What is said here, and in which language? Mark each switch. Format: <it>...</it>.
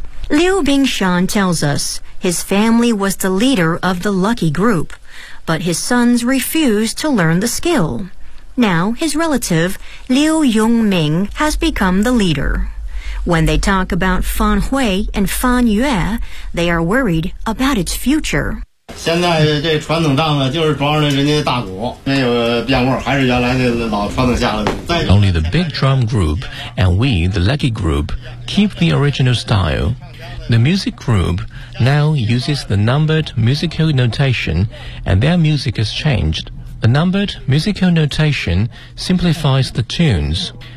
<en>Liu Bingshan tells us his family was the leader of the Lucky Group, but his sons refused to learn the skill. Now, his relative, Liu Yongming, has become the leader. When they talk about Fan Hui and Fan Yue, they are worried about its future.</en> <zh>现在这传统档子就是装着人家大鼓，没有变过，还是原来那老传统下来的。</zh> <en>Only the big drum group and we, the lucky group, keep the original style. The music group now uses the numbered musical notation and their music has changed. The numbered musical notation simplifies the tunes.</en>